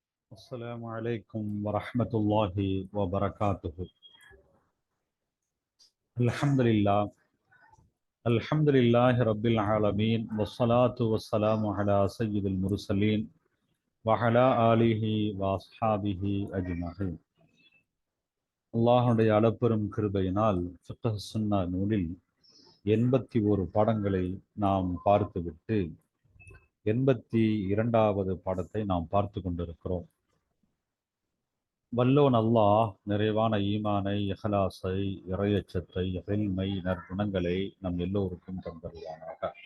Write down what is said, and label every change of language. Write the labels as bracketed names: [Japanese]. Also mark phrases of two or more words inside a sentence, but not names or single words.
[Arabic] السلام عليكم ورحمة الله وبركاته. الحمد لله الحمد لله رب العالمين والصلاة والسلام على سيد المرسلين وعلى آله وأصحابه أجمعين. [Tamil] அல்லாஹுடைய அளப்பெரும் கிருபையினால் ஃபிக்ஹ் சுன்னா நூலில் 81 பாடங்களை நாம் பார்த்துவிட்டு 82வது பாடத்தை நாம் பார்த்து கொண்டிருக்கிறோம். வல்லோன் அல்லாஹ் நிறைவான ஈமானை, இஹ்லாஸை, இறையச்சத்தை, இல்மை, நற்குணங்களை நம் எல்லோருக்கும் தந்தருவானாக.